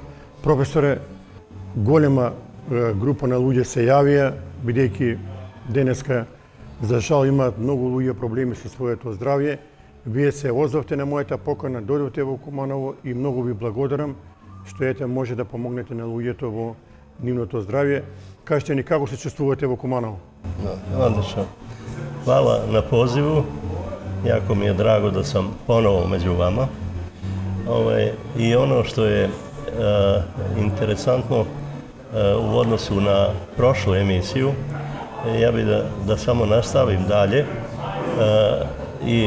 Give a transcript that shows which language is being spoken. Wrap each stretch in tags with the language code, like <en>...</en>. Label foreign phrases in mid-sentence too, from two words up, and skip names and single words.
<mk>Професоре, голема група на луѓе се јавија, бидејќи денеска за жал имаат многу луѓе проблеми со своето здравје. Вие се озвавте на мојата покана, дојдовте во Куманово и многу ви благодарам што ете може да помогнете на луѓето во нивното здравје. Кажете ни како се чувствувате во Куманово? Одлично.</mk> <sr>Hvala na pozivu. Jako mi je drago da sam ponovo među vama. I ono što je interesantno u odnosu na prošlu emisiju, ja bih da samo nastavim dalje i</sr>